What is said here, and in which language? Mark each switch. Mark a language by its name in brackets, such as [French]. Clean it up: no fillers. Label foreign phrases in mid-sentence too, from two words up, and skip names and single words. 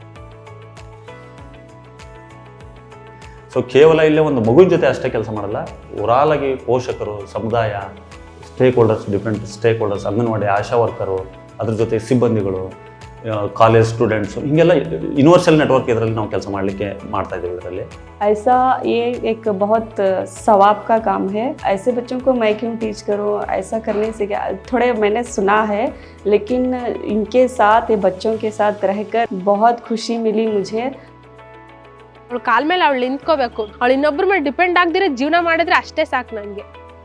[Kannada] ಸೊ ಕೇವಲ ಇಲ್ಲೇ ಒಂದು ಮಗುವಿನ ಜೊತೆ ಅಷ್ಟೇ ಕೆಲಸ ಮಾಡಲ್ಲ, ಓವರಾಲ್ ಆಗಿ ಪೋಷಕರು, ಸಮುದಾಯ, [English] different stake holders, [Kannada] ಅಂಗನವಾಡಿ ಆಶಾ ವರ್ಕರು, ಅದ್ರ ಜೊತೆ ಸಿಬ್ಬಂದಿಗಳು, [English] college students, [Kannada] ಹೀಗೆಲ್ಲ [English] universal network [Kannada] ಇದರಲ್ಲಿ ನಾವು ಕೆಲಸ ಮಾಡಲಿಕ್ಕೆ ಮಾಡ್ತಾ ಇದ್ದೀವಿ. ಇದರಲ್ಲಿ [Hindi] ऐसा ये एक बहुत सवाब का काम है. ऐसे बच्चों को मैं क्यों टीच करूँ, ऐसा करने से क्या, थोड़े मैंने सुना है, लेकिन इनके साथ, ये बच्चों के साथ रहकर बहुत खुशी मिली मुझे. [Kannada] ಅವಳು ಕಾಲ ಮೇಲೆ ಅವಳು ನಿಂತ್ಕೋಬೇಕು. ಅವಳು ಇನ್ನೊಬ್ಬರ ಮೇಲೆ ಡಿಪೆಂಡ್ ಆಗದಿರೋ ಜೀವನ ಮಾಡಿದ್ರೆ ಅಷ್ಟೇ ಸಾಕು ನನಗೆ.